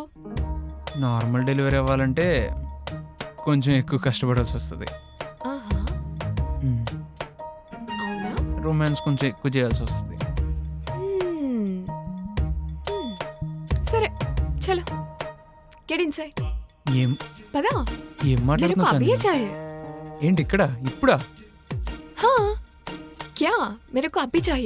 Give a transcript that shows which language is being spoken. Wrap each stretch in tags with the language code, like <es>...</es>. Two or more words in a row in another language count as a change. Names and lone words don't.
<te>నార్మల్ డెలివరీ అవ్వాలంటే కొంచెం ఎక్కువ కష్టపడాల్సి వస్తుంది. ఆహా, అవునా? రొమాన్స్ కొంచెం ఎక్కువ చేయాల్సి వస్తుంది. సరే చలో</te> <en>get inside.</en> <te>ఏం పదా. ఏం</te> <hi>मेरे को अभी</hi> <te>మాట్లాడుతున్నావు?</te> <hi>चाहिए.</hi> <te>ఏంటి ఇక్కడ ఇప్పుడా?</te> <hi>हाँ क्या मेरे को अभी चाहिए.</hi>